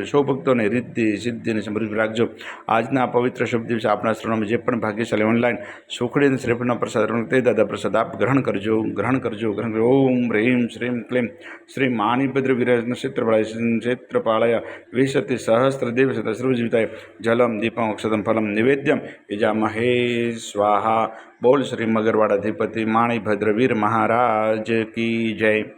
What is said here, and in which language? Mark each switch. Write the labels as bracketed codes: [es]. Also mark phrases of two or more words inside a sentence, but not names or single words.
[gu] સૌ ભક્તોને રિદ્ધિ સિદ્ધિ અને સમૃદ્ધિ રાખજો। આજના પવિત્ર શુભ દિવસે આપણા શરણોમાં જે પણ ભાગ્યશાળી ઓનલાઈન સુખડી અને શ્રીફળનો પ્રસાદ તે દાદા પ્રસાદ આપ ગ્રહણ કરજો, ગ્રહણ કરજો, ગ્રહણ કરજો। [sa] ओम ह्रीम श्रीम क्लीम श्री माणिभद्र विराजन क्षेत्रपालय विशति सहस्त्र देव सर्वजीविताय, जलम दीपम अक्षतम फलम निवेद्यम यजामहे स्वाहा। [hi] बोल श्री मगरवाड़ाधिपति माणिभद्रवीर महाराज की जय।